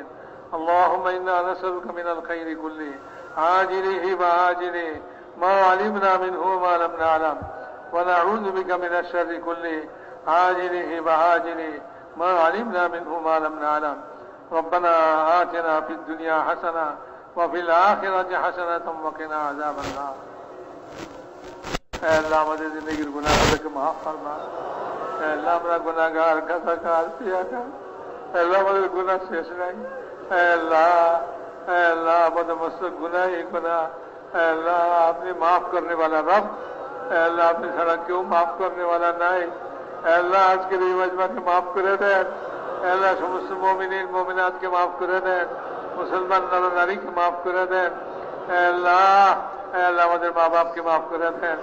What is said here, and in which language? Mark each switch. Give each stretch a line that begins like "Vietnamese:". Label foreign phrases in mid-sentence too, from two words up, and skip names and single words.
Arabic: اللهم إنا نسألك من الخير كله عاجله وآجله ما علمنا منه وما لم نعلم ونعوذ بك من الشر كله عاجله وآجله ما علمنا منه وما لم نعلم. ربنا آتنا في الدنيا حسنة وفي الآخرة حسنة وقنا عذاب النار.
Bangla: আল্লাহ আমাদের জিন্দেগির গুনাহগুলোকে মাফ ফরমা। আল্লাহ আমরা গুনাহগার কাসাকার পিয়াকার। আল্লাহ আমাদের গুনাহ শেষ নাই। আল্লাহ আল্লাহ আমাদের মস্ত গুনাহই গুনাহ। আল্লাহ আপনি মাফ
Urdu: کرنے والا
Bangla: रब। আল্লাহ আপনি ছাড়া কেউ মাফ
Urdu: کرنے والا
Bangla: নাই। আল্লাহ আজকের এই মজমাকে মাফ করে দেন। আল্লাহ সমস্ত মুমিনিন মুমিনাতকে মাফ করে দেন। মুসলমান নর নারীকে মাফ করে দেন। আল্লাহ আল্লাহ আমাদের মা বাপকে মাফ করে দেন।